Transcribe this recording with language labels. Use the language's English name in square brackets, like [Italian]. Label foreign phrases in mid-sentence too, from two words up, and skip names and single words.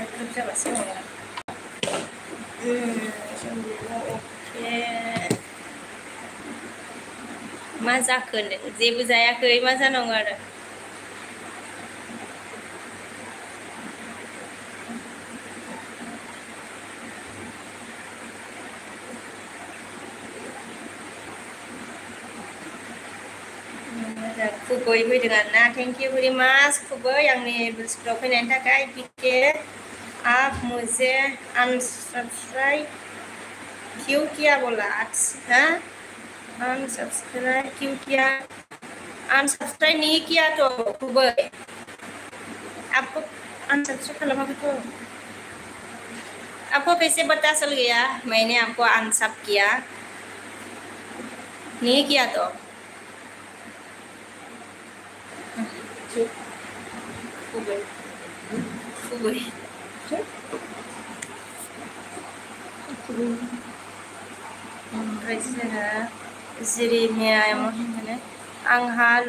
[Indonesian] bisa bahasa Inggris. Oke. [Bodo] मा जाखो जेबो जायाखै मा जानांगौ आरो खुबै फैदों आरोना [English] thank you very much [Bodo] खुबै आंनि बुस्थुआव फैनायनि थाखाय बिके [Hindi] आप मुझे अनसब्सक्राइब क्यों किया बोला अच्छा अनसब्सक्राइब क्यों किया अनसब्सक्राइब नहीं किया तो खुबै आपको अनसब्सक्राइब खालामाखै तो आपको कैसे पता चल गया मैंने आपको अनसब किया नहीं किया तो [Bodo] खुबै खुबै ओमफ्राय जोङो जिरिमिया होनो आंहा